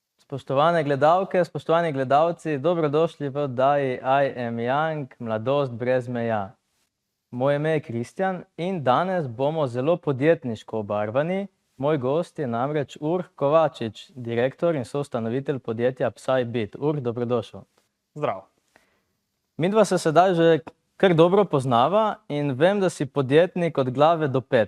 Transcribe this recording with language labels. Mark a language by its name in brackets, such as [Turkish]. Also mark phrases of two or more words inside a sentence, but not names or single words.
[Slovenian] Spoštovane gledalke, spoštovani gledalci, dobrodošli v oddaji I am young, mladost brez meja. Moje ime je Kristjan in danes bomo zelo podjetniško obarvani. Moj gost je namreč Urh Kovačič, direktor in soustanovitelj podjetja Psybit. Urh, dobrodošel. Zdravo. Midva se sedaj že kar dobro poznava in vem, da si podjetnik od glave do pet.